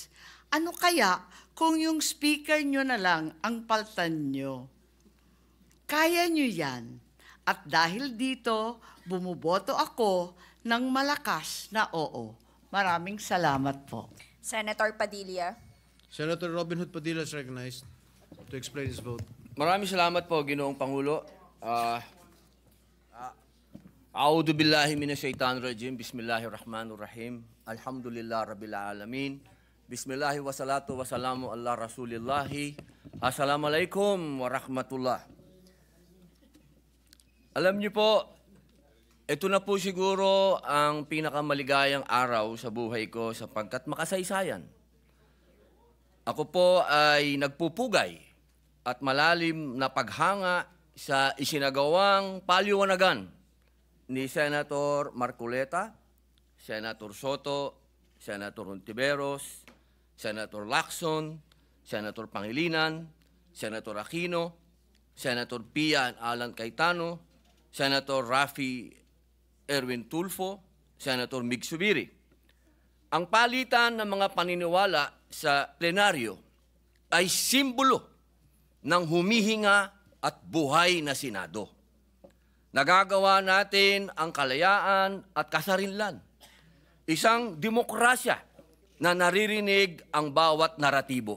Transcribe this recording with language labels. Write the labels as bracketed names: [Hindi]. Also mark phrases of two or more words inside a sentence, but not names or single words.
[Filipino] Ano kaya kung yung speaker nyo na lang ang paltan nyo? Kaya nyo yan. At dahil dito, bumuboto ako ng malakas na oo. Maraming salamat po. Senator Padilla. [English] Senator Robin Hood Padilla is recognized to explain his vote. [Filipino] Maraming salamat po, Ginoong Pangulo. [Arabic] أعوذ بالله من الشيطان الرجيم. بسم الله الرحمن الرحيم الحمد لله رب العالمين. بسم الله والصلاة والسلام على رسول الله. السلام عليكم ورحمة الله. [Filipino] Alam niyo po, ito na po siguro ang pinakamaligayang araw sa buhay ko sapagkat makasaysayan. Ako po ay nagpupugay at malalim na paghanga sa isinagawang paliwanagan ni Senator Marcoleta, Senator Soto, Senator Hontiveros, Senator Lacson, Senator Pangilinan, Senator Aquino, Senator Pia Alan Cayetano, Senator Raffy Erwin Tulfo, Senator Mig Subiri. Ang palitan ng mga paniniwala sa plenaryo ay simbolo ng humihinga at buhay na Senado. Nagagawa natin ang kalayaan at kasarinlan. Isang demokrasya na naririnig ang bawat naratibo.